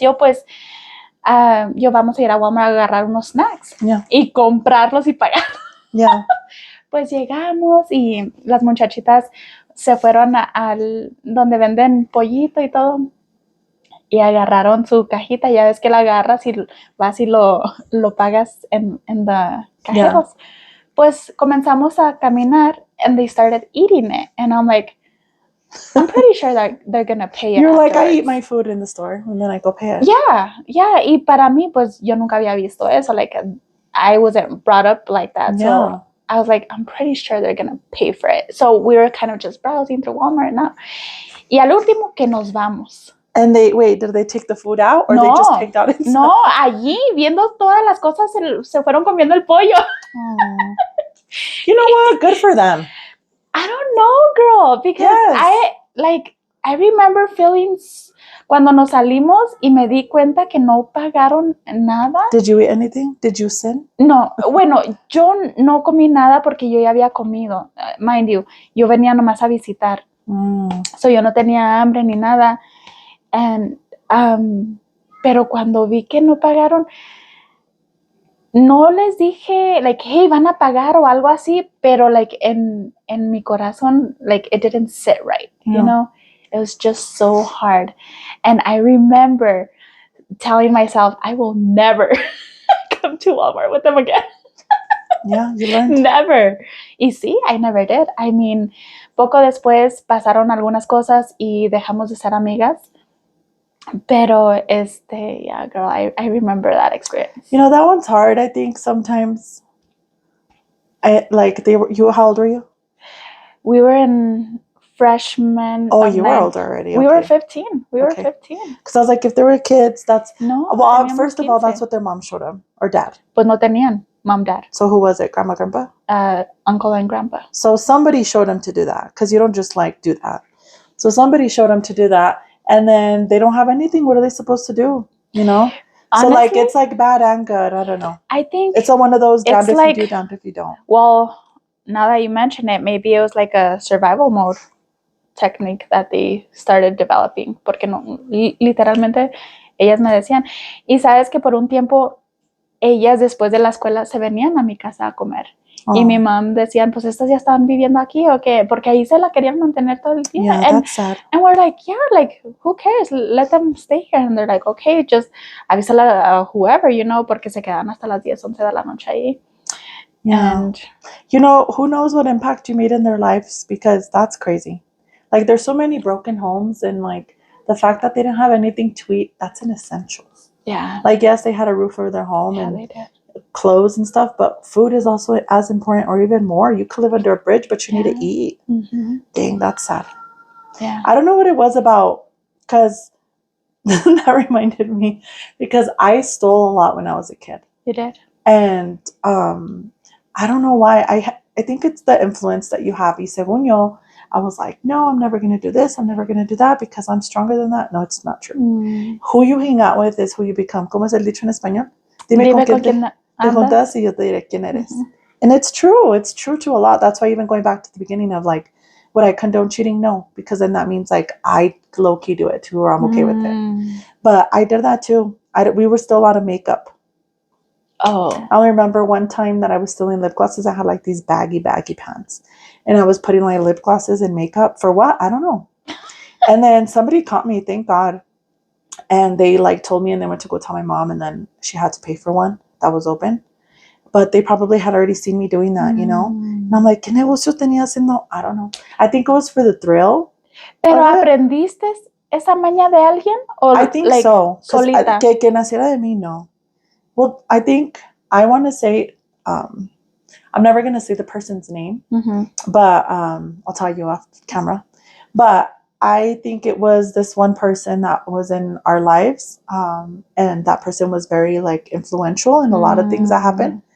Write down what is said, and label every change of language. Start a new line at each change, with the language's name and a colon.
Spanish: Yo pues, yo vamos a ir a Walmart a agarrar unos snacks y comprarlos y pagarlos.
English: Yeah.
Spanish: Pues llegamos y las muchachitas se fueron al donde venden pollito y todo. Y agarraron su cajita, ya ves que la agarras y vas y lo pagas en the cajeros. Pues comenzamos a caminar
English: and they started eating it. And I'm like, I'm pretty sure that they're gonna pay it. You're like, I eat my food in the store and then I go pay it. Yeah.
Spanish: Y para mí, pues yo nunca había visto eso.
English: Like, I wasn't brought up like that. So I was like, I'm pretty sure they're gonna pay for it. So we were kind of just browsing through Walmart now.
Spanish: Y al último que nos vamos.
English: And did they take the food out or they just picked out inside?
Spanish: No, allí viendo todas las cosas se fueron comiendo el pollo.
English: You know what? Good for them. I don't know, girl, because I remember feeling
Spanish: cuando nos salimos y me di cuenta que no pagaron nada.
English: Did you eat anything? Did you sin?
Spanish: No, bueno, yo no comí nada porque yo ya había comido.
English: Mind you,
Spanish: yo venía nomás a visitar. So yo no tenía hambre ni nada. And, pero cuando vi que no pagaron, no les dije, like, hey, van a pagar o algo así, pero, like, en mi corazón, like,
English: it didn't sit right, you know? It was just so hard. And I remember telling myself, I will never come to Walmart with them again. Yeah, you learned. Never.
Spanish: Y sí,
English: I never did. I mean,
Spanish: poco después pasaron algunas cosas y dejamos de ser amigas.
English: Pero yeah, girl, I remember that experience. You know, that one's hard. I think sometimes how old were you? We were in freshman. Oh, you were older already. We were 15. We were 15. Because I was like, if there were kids, that's first of all, 15. that's what their mom showed them, or dad.
Spanish: Pues no tenían mom, dad.
English: So who was it? Grandma, grandpa? Uncle and grandpa. So somebody showed them to do that, because you don't just like do that. So somebody showed them to do that. And then they don't have anything. What are they supposed to do? You know? Honestly, so, like, it's, like, bad and good. I don't know. I think it's one of those damned if you do, damned if you don't. Well, now that you mention it, maybe it was, like, a survival mode technique that they started developing.
Spanish: Porque no, literalmente, ellas me decían. Y sabes que por un tiempo, ellas después de la escuela se venían a mi casa a comer. Y mi mom decían, pues estas ya están viviendo aquí o qué, porque ahí se la querían mantener todo el día.
English: Yeah, that's sad. And we're like, yeah, like, who cares? Let them stay here. And they're like, okay, just
Spanish: avísale a
English: whoever, you know,
Spanish: porque se quedan hasta las 10, 11 de la noche ahí.
English: Yeah. And, you know, who knows what impact you made in their lives, because that's crazy. Like, there's so many broken homes, and, like, the fact that they didn't have anything to eat, that's an essential. Yeah. Like, yes, they had a roof over their home and they did. Clothes and stuff, but food is also as important, or even more. You could live under a bridge, but you need to eat. Mm-hmm. Dang, that's sad. Yeah. I don't know what it was about, because that reminded me, because I stole a lot when I was a kid. You did? And I don't know why. I think it's the influence that you have.
Spanish: Y según yo,
English: I was like, no, I'm never going to do this. I'm never going to do that because I'm stronger than that. No, it's not true. Who you hang out with is who you become.
Spanish: ¿Cómo es el dicho en español? Dime con quién te juntas y yo te diré quién eres.
English: And it's true. It's true to a lot. That's why even going back to the beginning of like, would I condone cheating? No, because then that means like I low-key do it too, or I'm okay with it. But I did that too. We were still out of makeup. Oh. I remember one time that I was stealing lip glosses. I had like these baggy pants. And I was putting like lip glosses and makeup for what? I don't know. And then somebody caught me, thank God. And they like told me, and they went to go tell my mom, and then she had to pay for one that was open. But they probably had already seen me doing that, you know? And I'm like,
Spanish: ¿qué negocio tenía haciendo?
English: I don't know. I think it was for the thrill.
Spanish: ¿Pero aprendiste esa maña de alguien?
English: Or I think like, so.
Spanish: Solita? Que naciera de mí, no.
English: Well, I think I want to say, I'm never going to say the person's name, but I'll tell you off camera. But I think it was this one person that was in our lives, and that person was very like influential in a lot of things that happened.